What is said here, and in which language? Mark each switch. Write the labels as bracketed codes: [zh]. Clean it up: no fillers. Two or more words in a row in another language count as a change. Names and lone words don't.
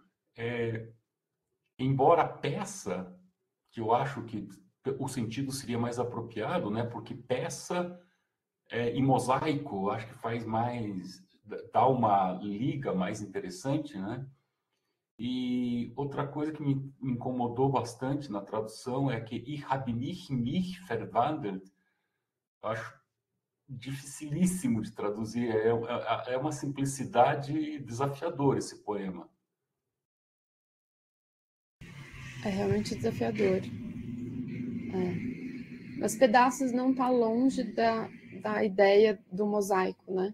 [pt] Embora a peça, que eu acho que o sentido seria mais apropriado, né? Porque peça e mosaico, acho que faz mais, dá uma liga mais interessante, né? E outra coisa que me incomodou bastante na tradução é que [de] Ich habe mich verwandelt. [pt] Eu acho dificilíssimo de traduzir. É uma simplicidade desafiadora esse poema. É realmente desafiador. Os pedaços não estão longe da ideia do mosaico, né?